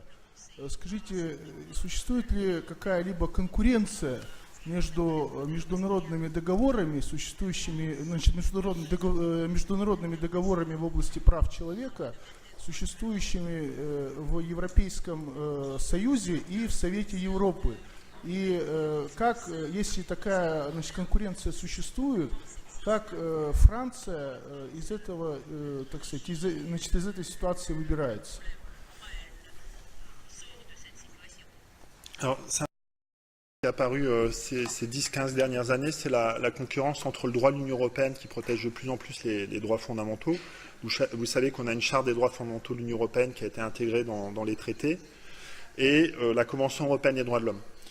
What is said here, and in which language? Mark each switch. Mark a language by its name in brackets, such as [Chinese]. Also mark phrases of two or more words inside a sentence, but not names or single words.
[Russian] Скажите, существует ли какая-либо конкуренция между международными договорами, существующими, значит, международными договорами в области прав человека, существующими в Европейском Союзе и в Совете Европы? И как, если такая, значит, конкуренция существует, как Франция из этого, так сказать, из этой ситуации выбирается? [French] Alors, ça qui est apparu ces 10-15 dernières années, c'est la concurrence entre le droit de l'Union européenne qui protège de plus en plus les droits fondamentaux. Vous savez qu'on a une charte des droits fondamentaux de l'Union européenne qui a été intégrée dans les traités, et la Convention européenne des droits de l'homme.